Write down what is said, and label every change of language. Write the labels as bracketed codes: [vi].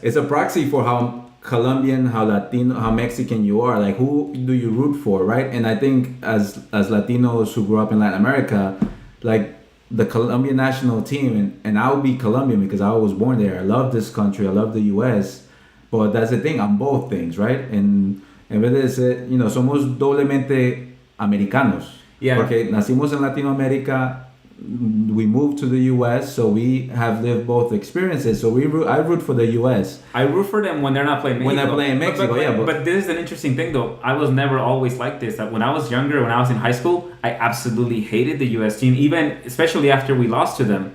[en] It's a proxy for how Colombian, how Latino, how Mexican you are. Like, who do you root for, right? And I think as Latinos who grew up in Latin America, like the Colombian national team, and I will be Colombian because I was born there. I love this country. I love the U.S. But that's the thing. I'm both things, right? [es] And en vez de ser, somos doblemente americanos. Yeah. Porque nacimos en Latinoamérica. [en] We moved to the U.S., so we have lived both experiences. So I root for the U.S. I root for them when they're not playing Mexico. When they're playing Mexico, but this is an interesting thing, though. I was never always like this. That when I was younger, when I was in high school, I absolutely hated the U.S. team, especially after we lost to them.